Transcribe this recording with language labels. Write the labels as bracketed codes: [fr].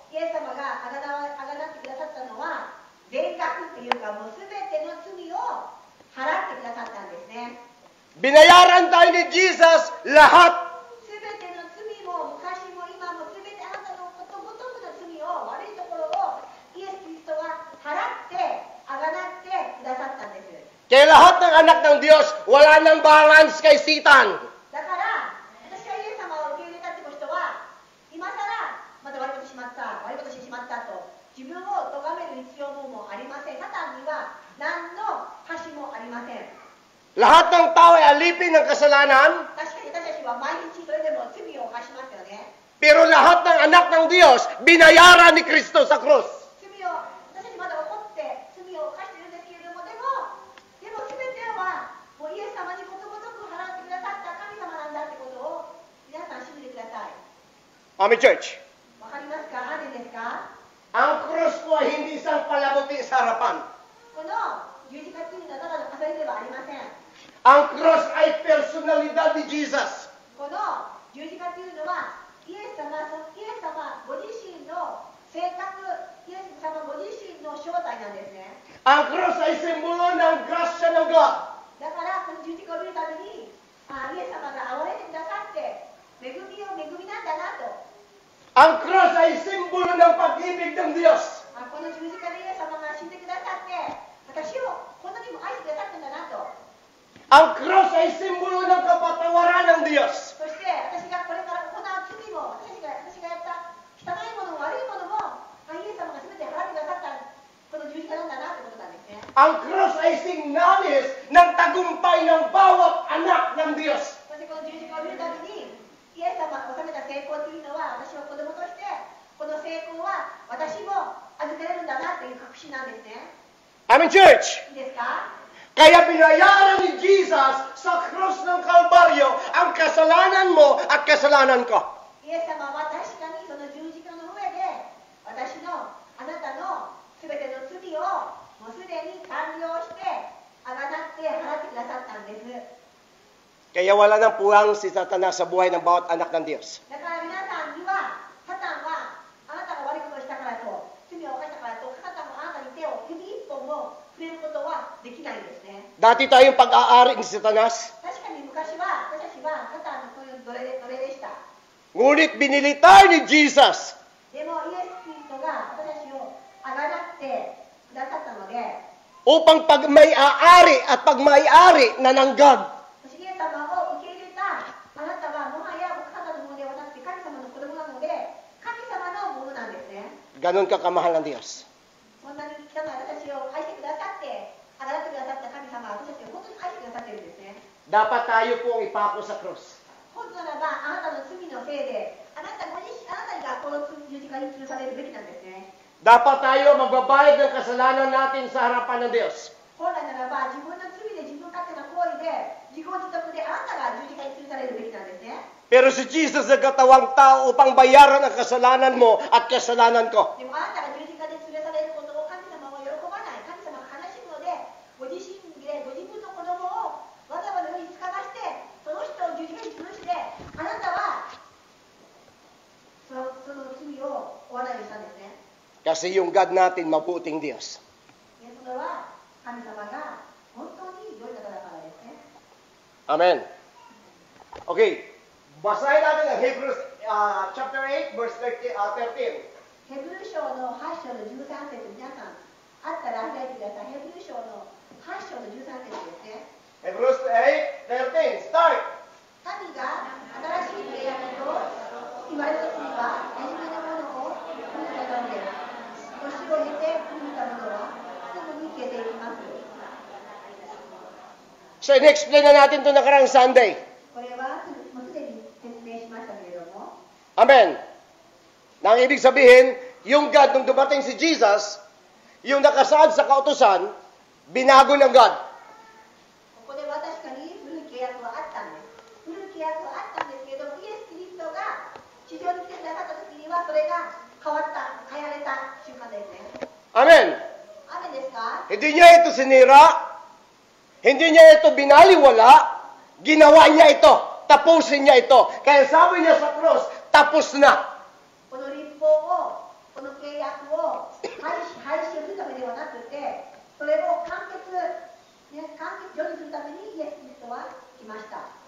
[ja] イエス様があがなってくださったのは、全額っていうか、もうすべての罪を払ってくださったんですね。 [tl] Binayaran tayo ni Jesus lahat. [ja] すべての罪も昔も今もすべてあなたのことごとくの罪を、悪いところをイエス・キリストは払ってあがなってくださったんです。 [tl] Kaya lahat ng anak ng Diyos, wala nang balance kay Satan. [ja] だから私がイエス様を受け入れたって人は、今さらまた悪いことしまった、悪いことしてしまったと自分を咎める必要もありません。サタンには何の橋もありません。 [tl] Lahat ng tao ay alipin ng kasalanan, [ja] 確かに私たちは毎日それでも罪を犯しますよね。 [tl] pero lahat ng anak ng Diyos, binayaran ni Kristo sa krus. [ja] 罪を、私たちまだ怒って罪を犯しているんですけれども、でも全てはもうイエス様にことごとく払ってくださった神様なんだってことを皆さん信じてください。 [en] Amen, church. [ja] わかりますか？アーメンですか？ [tl] Ang krus ko ay hindi isang palamuti sa harapan. [ja] この十字架っていうのはただの飾りではありません。 [tl] Ang krus ay personalidad ni Jesus. [ja] この十字架っていうのはイエス様ご自身の性格、イエス様ご自身の正体なんですね。 [tl] Ang krus ay simbolo ng grasya ng God. [ja] だからこの十字架を見るたびに、イエス様が憐れんでくださって恵みなんだなと。 [tl] Ang krus ay simbolo ng pag-ibig ng Diyos. [ja] この十字架でイエス様が死んでくださって私をこんなにも愛してくださったんだなと。 [tl] Ang krus ay simbolo ng kapatawaran ng Diyos. [ja] そして私がこれから行う罪も、私がやった汚いものも悪いものも、イエス様が全て払ってくださったこの十字架なんだなということなんですね。 [tl] Ang krus ay signalis ng tagumpay ng bawat anak ng Diyos. [ja] そしてこの十字架を見るたびにイエス様が収めた成功というのは、私は子供としてこの成功は私も預けられるんだなという確信なんですね。 [en] Amen, church. [ja] いいですか？ [tl] Kaya binayaran ni Jesus sa krus ng Kalbaryo ang kasalanan mo at kasalanan ko. [ja] イエス様は確かにその十字架の上で私のあなたの全ての罪をもうすでに完了してあがなって払ってくださったんです。 [tl] Kaya wala nang puwang si Satanas sa buhay ng bawat anak ng Diyos. [ja] だから皆さんにはサタンはあなたが悪いことをしたからと、罪を犯したからと、サタンはあなたに手を指一本も触れることはできないんですね。 [tl] Dati tayong pag-aari ni Satanas, [ja] 確かに昔は私たちはサタンのこういう奴隷でした。 [tl] ngunit binili tayo ni Jesus [ja] でもイエス・キリストが私たちをあがなってくださったので、 [tl] upang pag-may-aari at pag-may-ari na ng God. [ja] イエス様を受け入れたあなたはもはやあなたのものではなくて神様の子供なので、神様のものなんですね。 [tl] Ganon ka kamahal ng Diyos. [ja] そんなに汚い私を愛してくださって、あがなってくださった神様は私たちを本当に愛してくださっているんですね。 [tl] Dapat tayo pong ipako sa krus. [ja] 本当ならばあなたの罪のせいであなたがこの十字架に吊るされるべきなんですね。 [tl] Dapat tayo magbabayad ng kasalanan natin sa harapan ng Diyos. [ja] 本来ならば自分の罪で自分勝手な行為で自業自得であなたが十字架に吊るされるべきなんですね。 [tl] Pero si Jesus nagkatawang tao upang bayaran ang kasalanan mo at kasalanan ko. [ja] でもあなたが十字架で吊るされることを神様は喜ばない。神様が悲しむので、ご自身でご自分の子供をわざわざ世に使わして、その人を十字架に吊るして、あなたはその罪を負わないようにしたんですね。 [tl] Kasi yung God natin, mabuting Diyos. [ja] それは神様が本当に良い方だからですね。 [tl] Amen. Okay. Basahin natin ang Hebrews chapter 8, verse 13. [ja] ヘブル書の8章の13節、皆さんあったら開いてください。ヘブル書の8章の13節ですね。 [en] Hebrews 8, 13. Start! [ja] 神が新しい契約と言われた罪は初めのものを封じたので、年を経て封じたものはすぐに消えていきます。 [tl] So, in-explain na natin ito nakarang Sunday. [ja] これはもうすでに説明しましたけれども、 Amen. [tl] Na ang ibig sabihin, yung God, nung dumating si Jesus, yung nakasaad sa kautusan, binago ng God. [ja] ここでは確かに古い契約はあったんです。古い契約はあったんですけれども、イエス・キリストが地上に来てくださった時にはそれが変わられた瞬間ですね。 Amen. 雨ですか？ [tl] Hindi niya ito sinira, hindi niya ito binaliwala, ginawa niya ito, tapusin niya ito. Kaya sabi niya sa cross, tapos na. [ja] この立法を、この契約を廃止をするためではなくて、それを完結成就するためにイエス・キリストは来ました。